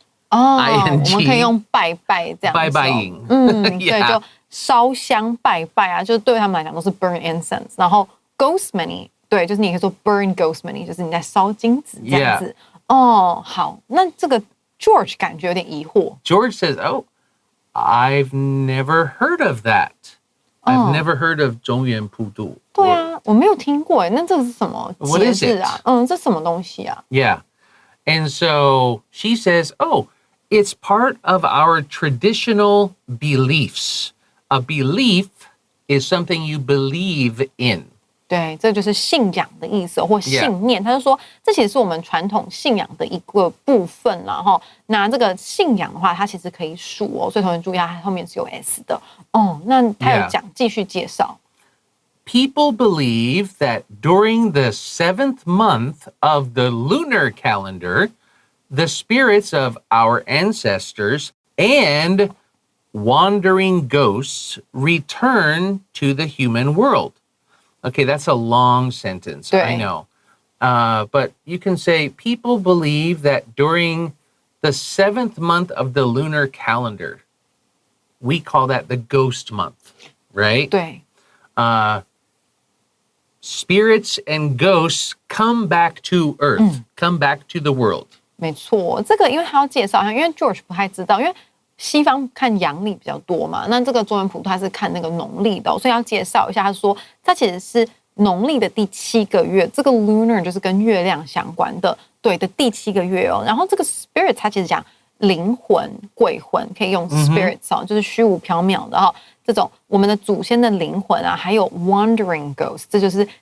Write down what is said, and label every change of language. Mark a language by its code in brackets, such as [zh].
[zh] 哦， ING 我们可以用拜拜这样子、哦，拜拜营对， [en] Yeah. [zh] 就烧香拜拜啊，就对他们来讲都是 burn incense。然后 ghost money， 对，就是你可以说 burn ghost money， 就是你在烧金子这样子。哦，好，那这个 George 感觉有点疑惑。 [en] George says, oh, I've never heard of that. I've never heard of 中元普渡. [zh] 对啊，我没有听过哎，那这个是什么 [en] What [zh] 节 [en] is [zh] 日啊？这什么东西啊？ [en] Yeah. And so she says, oh, it's part of our traditional beliefs. A belief is something you believe in. [zh] 对，这就是信仰的意思或信念。他就说，这其实是我们传统信仰的一个部分啦。哈，那这个信仰的话，它其实可以数哦，所以同学注意，它后面是有 s 的哦。那他有讲，继续介绍。 [en] People believe that during the 7th month of the lunar calendar, the spirits of our ancestors and wandering ghosts return to the human world. Okay, that's a long sentence, I know. But you can say people believe that during the 7th month of the lunar calendar, we call that the ghost month, right? [zh] 对。 [en] Spirits and ghosts come back to Earth, come back to the world. [zh] 没错，这个因为他要介绍一下，因为 George 不太知道，因为西方看阳历比较多嘛，那这个中元普渡他是看那个农历的、所以要介绍一下。他说，它其实是农历的第7个月，这个 lunar 就是跟月亮相关的，对的第7个月哦。然后这个 spirit 它其实讲灵魂、鬼魂，可以用 spirits 哦，就是虚无缥缈的哈。这种我们的祖先的灵魂啊，还有 wandering ghost， 这就是